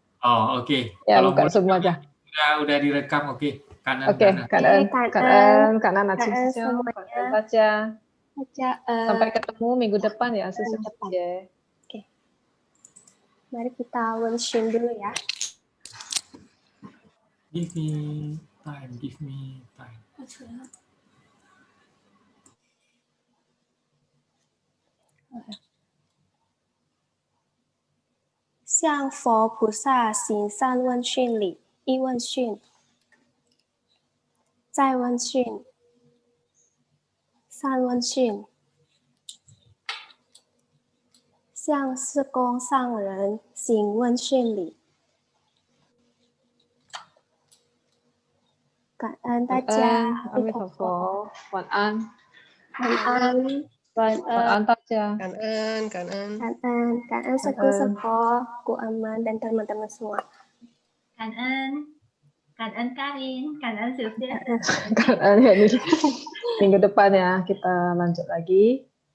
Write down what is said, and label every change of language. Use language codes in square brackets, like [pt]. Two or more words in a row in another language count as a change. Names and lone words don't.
[id] Ya, Kalau buka mulai, semua aja. udah direkam, oke. Kanan. Oke, kanan. Kak Nan, saja. Sampai ketemu minggu depan ya, Susu. Oke. Mari kita wenshin dulu ya. [en] Give me time. [zh] 向佛菩萨行善问讯礼，一问讯，再问讯，三问讯，向四公上人行问讯礼。感恩大家，阿弥陀佛，晚安，晚安。晚安大家，感恩，感恩， [id] 感恩 Sepuh, Ku Aman dan teman-teman semua. [zh] 感恩 Karin, 感恩 Sylvia. [id] Minggu depan ya kita lanjut lagi.